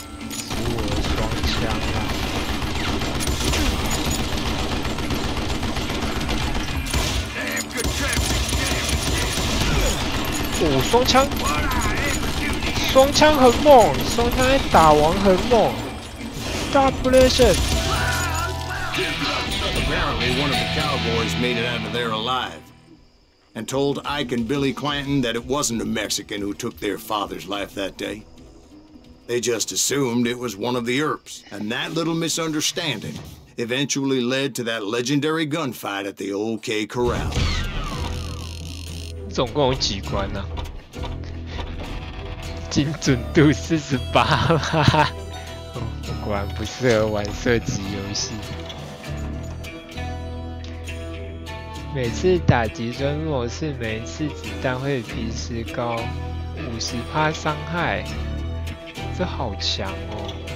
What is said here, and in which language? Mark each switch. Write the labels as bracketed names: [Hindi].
[Chinese] 是我的双枪啊！哦，双枪，双枪很猛，双枪在打王很猛。 Stop-lation. [English] Apparently, one of the cowboys made it out of there alive, and told Ike and Billy Clanton that it wasn't a Mexican who took their father's life that day. They just assumed it was one of the Earps, and that little misunderstanding eventually led to that legendary gunfight at the OK Corral. [Chinese] 总共有几关呢、精准度48吧。果然不适合玩射击游戏。每次打极端模式，每一次子弹会比平时高50%伤害，这好强哦！